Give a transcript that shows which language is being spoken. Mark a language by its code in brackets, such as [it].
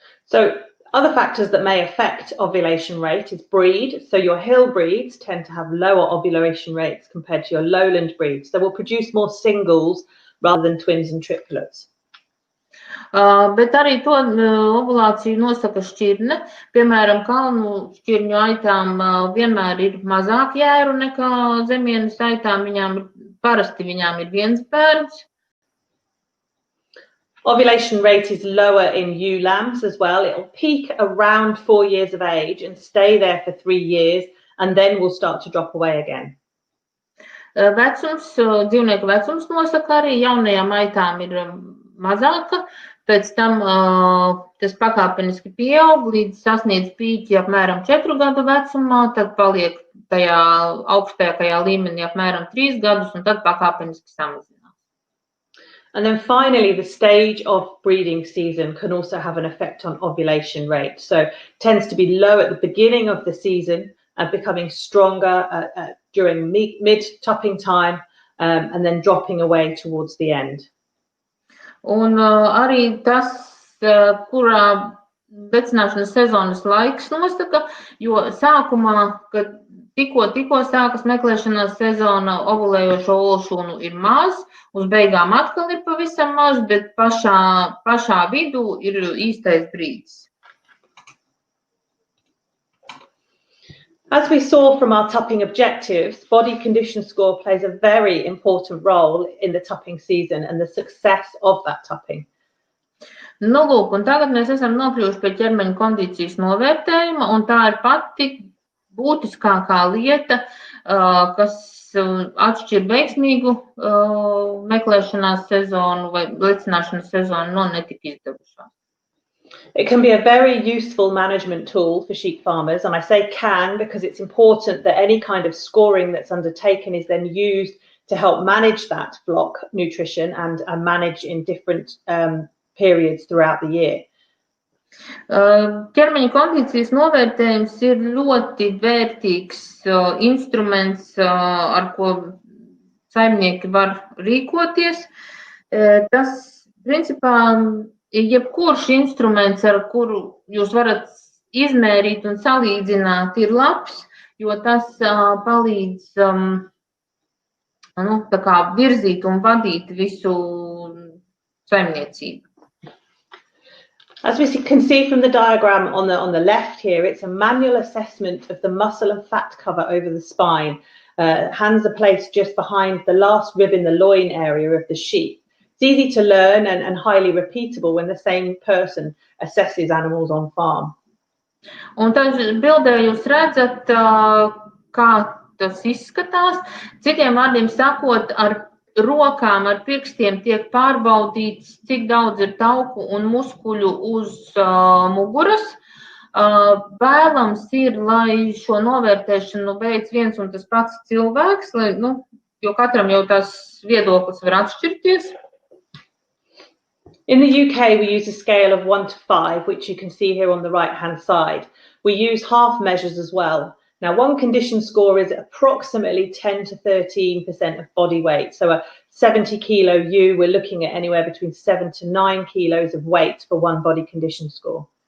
[en] So other factors that may affect ovulation rate is breed. So your hill breeds tend to have lower ovulation rates compared to your lowland breeds. They will produce more singles rather than twins and triplets. [lv] Bet arī to ovulāciju nosaka šķirne. Piemēram, kalnu šķirņu aitām vienmēr ir mazāk jēru nekā zemienes aitām. Parasti viņām ir viens bērns. [en] Ovulation rate is lower in ewe lambs as well. It will peak around 4 years of age and stay there for 3 years and then will start to drop away again. [lv] Vecums, dzīvnieku vecums nosaka arī jaunajām aitām ir mazāka, pēc tam tas pakāpeniski pieaug, līdz sasniedz pīķi apmēram 4 gadu vecumā, tad paliek tajā augstākajā līmenī apmēram 3 gadus un tad pakāpeniski samazinās. [en] And then finally, the stage of breeding season can also have an effect on ovulation rate. So it tends to be low at the beginning of the season and becoming stronger during mid-tupping time and then dropping away towards the end. [lv] Un arī tas, kurā lecināšanas sezonas laiks nosaka, jo sākumā, kad tikko sākas meklēšanās sezona, ovulējošo olšūnu ir maz, uz beigām atkal ir pavisam maz, bet pašā vidū ir īstais brīdis. [en] As we saw from our tupping objectives, body condition score plays a very important role in the tupping season and the success of that tupping. [lv] Nu, lūk, un tagad mēs esam nokļuvuši pie ķermeņa kondīcijas novērtējuma, un tā ir pati būtiskākā lieta, kas atšķir veiksmīgu meklēšanās sezonu vai lecināšanas sezonu no netika izdevušās. [en] It can be a very useful management tool for sheep farmers, and I say can because it's important that any kind of scoring that's undertaken is then used to help manage that flock nutrition and manage in different periods throughout the year. [lv] Ķermeņa kondīcijas novērtējums ir ļoti vērtīgs instruments, ar ko saimnieki var rīkoties. Tas, principā, jebkurš instruments, ar kuru jūs varat izmērīt un salīdzināt, ir labs, jo tas palīdz tā kā virzīt un vadīt visu saimniecību. [en] As we can see from the diagram on the left here, it's a manual assessment of the muscle and fat cover over the spine. Hands are placed just behind the last rib in the loin area of the sheep. It's easy to learn and highly repeatable when the same person assesses animals on farm. [lv] Un tad bildē jūs redzat, kā tas izskatās. Citiem vārdiem sakot, ar rokām, ar pirkstiem tiek pārbaudīts, cik daudz ir tauku un muskuļu uz muguras. Vēlams ir, lai šo novērtēšanu veic viens un tas pats cilvēks, lai, jo katram jau tās viedoklis var atšķirties. [en] In the UK, we use a scale of 1 to 5, which you can see here on the right-hand side. We use half measures as well. Now, one condition score is approximately 10 to 13% of body weight. So a 70 kilo ewe, we're looking at anywhere between 7 to 9 kilos of weight for one body condition score.